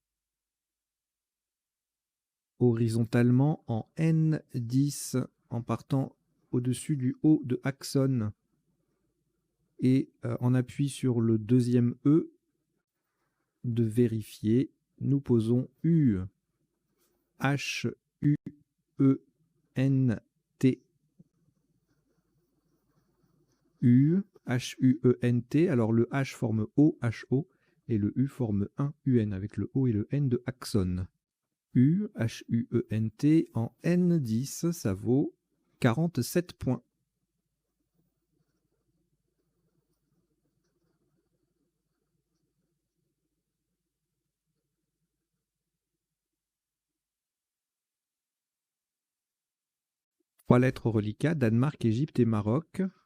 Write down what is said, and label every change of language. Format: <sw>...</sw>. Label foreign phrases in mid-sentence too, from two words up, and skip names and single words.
<fr>Horizontalement en N10 en partant au-dessus du haut de Axon. Et en appui sur le deuxième E de vérifier, nous posons U. H-U-E-N-T. U, H-U-E-N-T. Alors le H forme O, H-O, et le U forme 1 UN avec le O et le N de Axon. U, H-U-E-N-T en N10, ça vaut 47 points. Trois lettres au reliquat, Danemark, Égypte et Maroc.</fr>